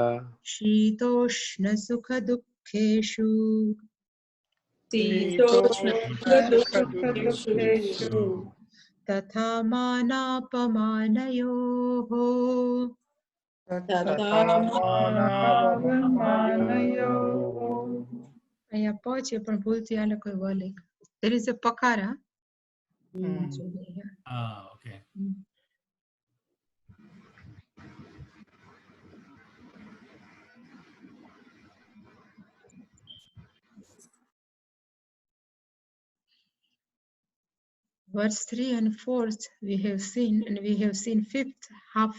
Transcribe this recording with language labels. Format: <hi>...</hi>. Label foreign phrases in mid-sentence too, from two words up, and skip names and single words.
<sa>शीतोष्णसुखदुःखेषु शीतोष्णसुखदुःखेषु तथा मानापमानयोः तथा मानावमानयोः</sa> <gu>અહીંયા પહોંચે પણ ભૂલથી આ લોકો બોલે</gu> <en>there is a</en> <gu>pakara</gu> <en>Okay. Verse 3 and 4 we have seen, and we have seen fifth half.</en>